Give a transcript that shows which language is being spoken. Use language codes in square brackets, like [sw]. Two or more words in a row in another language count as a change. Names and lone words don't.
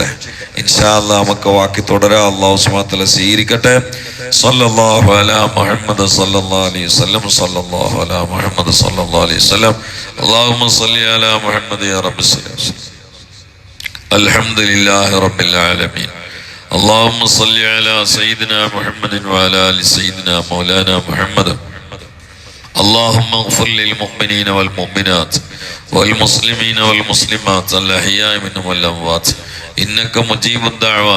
[ar] إن شاء الله [ml] നമുക്ക് ബാക്കി തുടരാം. [ar] الله سبحانه وتعالى സ്വീകരിക്കട്ടെ. صلى الله على محمد صلى الله عليه وسلم، صلى الله على محمد صلى الله عليه وسلم. اللهم صل على محمد يا رب صل. الحمد لله رب العالمين. اللهم صل على سيدنا محمد وعلى آل سيدنا مولانا محمد. اللهم اغفر للمؤمنين والمؤمنات والمسلمين والمسلمات الأحياء منهم والأموات إنك مجيب الدعوات.